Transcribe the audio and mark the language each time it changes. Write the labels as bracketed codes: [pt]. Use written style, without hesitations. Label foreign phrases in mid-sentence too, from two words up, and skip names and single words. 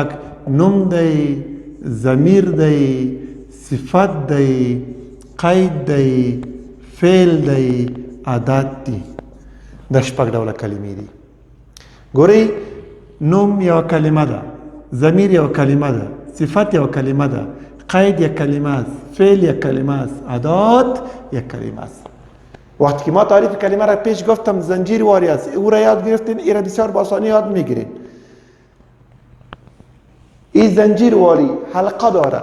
[ps] نوم دی، ضمیر دی، صفت دی، قید دی، فعل دی، عادت دی. دا شپږ ډوله کلمې دي. ګورئ، نوم یوه کلمه ده، ضمیر یوه کلمه ده، صفت یوه کلمه ده، [fa] قید یک کلمه است، فعل یک کلمه است، عادات یک کلمه است. وقتی که ما تعریف کلمه را پیش گفتم زنجیر واری است، او را یاد گرفتین، این را بسیار با آسانی یاد میگیرین. این زنجیر واری حلقه داره.